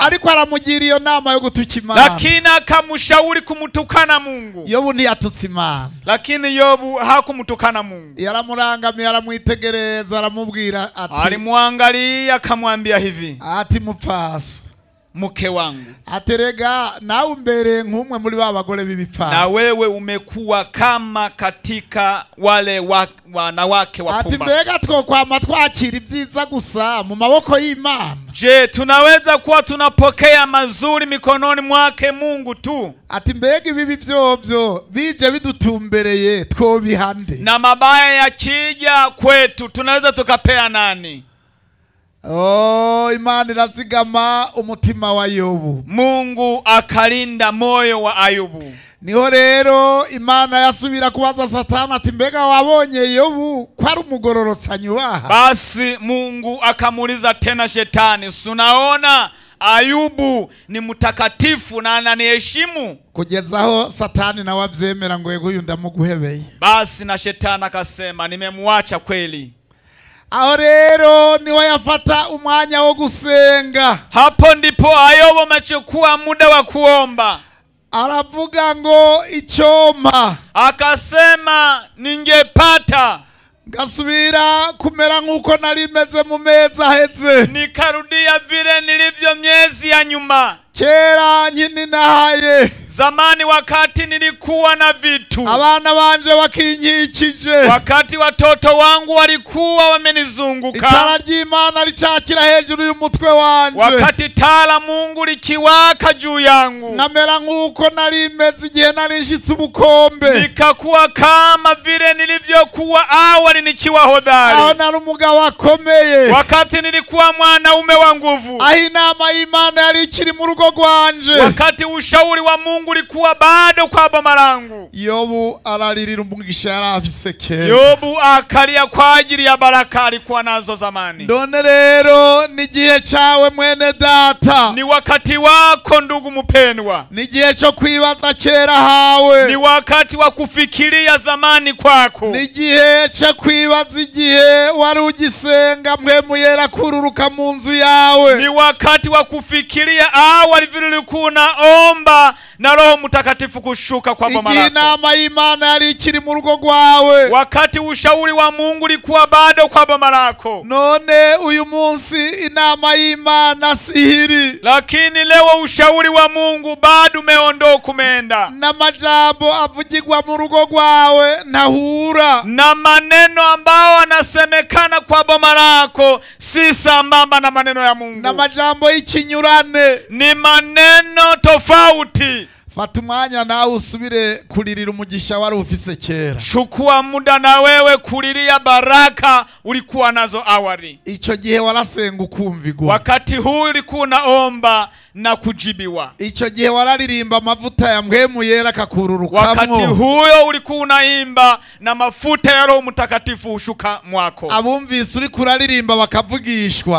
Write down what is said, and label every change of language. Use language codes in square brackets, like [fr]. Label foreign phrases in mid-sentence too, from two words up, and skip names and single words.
[rn] Ariko aramugira iyo nama yo gutuka Imana. [sw] Lakini akamshauri kumtukana Mungu. [rn] Yobu ntiyatutse Imana. [sw] Lakini Yobu hakumtukana Mungu. [rn] Yaramurangamiye aramwitegereza aramubwira ati. [sw] Alimwangalia akamwambia hivi. [rn] Ati mupfaso. [sw] Mke wangu. [rn] Aterega nawe mbere nk'umwe muri babagore b'ibipfana. [sw] Na wewe umekuwa kama katika wale wanawake wapumba. [rn] Ati mbega twokwama twakira ibyiza gusa mu maboko y'Imana? [sw] Je, tunaweza kuwa tunapokea mazuri mikononi mwake Mungu tu? [rn] Ati mbega ibibi vyovyo bije bidutumbereye twobihande? [sw] Na mabaya yakija kwetu tunaweza tukapea nani? [rn] Oh, Imana irazigama umutima wa Yobu. [sw] Mungu akalinda moyo wa Ayubu. [rn] Niho rero Imana yasubira kubaza Satani ati mbega wabonye Yobu ko ari umugororotsa nyubaha? [sw] Basi Mungu akamuuliza tena Shetani, "Unaona Ayubu ni mtakatifu na ananiheshimu?" [rn] Kugezaho Satani na wavyemera ngo yego ndamuguhebeye. [sw] Basi na Shetani akasema, "Nimemwacha kweli." [rn] Aho rero niho yafata umwanya wo gusenga. [sw] Hapo ndipo Ayubu amechukua muda wa kuomba. [rn] Aravuga ngo icyoma. [sw] Akasema ningepata [rn] ngasubira kumera nkuko narimeze mu mezi aheze. [sw] Nikarudia vile nilivyo miezi ya nyuma. [rn] Kera nyini nahaye. [sw] Zamani wakati nilikuwa na vitu. [rn] Abana banje bakinkikije. [sw] Wakati watoto wangu walikuwa wamenizunguka. [rn] Itara ry'Imana ricakira hejuru y'umutwe wanje. [sw] Wakati tala Mungu likiwaka juu yangu. [rn] Nkamera nkuko narimeze igihe narinshitse ubukombe. [sw] Nikakuwa kama vile nilivyokuwa awali nikiwa hodari. [rn] Aho nari umugabo akomeye. [sw] Wakati nilikuwa mwanaume wa nguvu. [rn] Aho inama y'Imana yari ikiri mu rugo rugo rwanje. [sw] Wakati ushauri wa Mungu ulikuwa bado kwa boma langu. [rn] Yobu araririra umugisha yari afise kera. [sw] Yobu akalia kwa ajili ya baraka alikuwa nazo zamani. [rn] None rero ni gihe cawe mwene data. [sw] Ni wakati wako ndugu mpendwa. [rn] Ni gihe cyo kwibaza kera hawe. [sw] Ni wakati wa kufikiria zamani kwako. [rn] Ni gihe cyo kwibaza igihe wari ugisenga mpwemu yera kururuka mu nzu yawe. [sw] Ni wakati wa kufikiria awali vile ulikuwa unaomba na Roho Mtakatifu kushuka kwa boma lako. [rn] Inama y'Imana yari ikiri mu rugo rwawe. [sw] Wakati ushauri wa Mungu ulikuwa bado kwa boma lako. [rn] None uyu munsi inama y'Imana sihiri. [sw] Lakini leo ushauri wa Mungu bado umeondoka umeenda. [rn] Na majambo avugirwa mu rugo rwawe ntahura. [sw] Na maneno ambao anasemekana kwa boma lako si sambamba na maneno ya Mungu. [rn] Na majambo y'ikinyurane. [sw] Ni maneno tofauti. [rn] Fata umwanya nawe usubire kuririra umugisha wari ufise kera. [sw] Chukua muda na wewe kulilia baraka ulikuwa nazo awali. [rn] Ico gihe warasenga ukumvigwa. [sw] Wakati huu ulikuwa unaomba na kujibiwa. [rn] Ico gihe wararirimba amavuta ya mpwemu yera kakururukamwo. [sw] Wakati huyo ulikuwa unaimba na mafuta ya Roho Mtakatifu ushuka mwako. [rn] Abumvise uri kuraririmba bakavugishwa.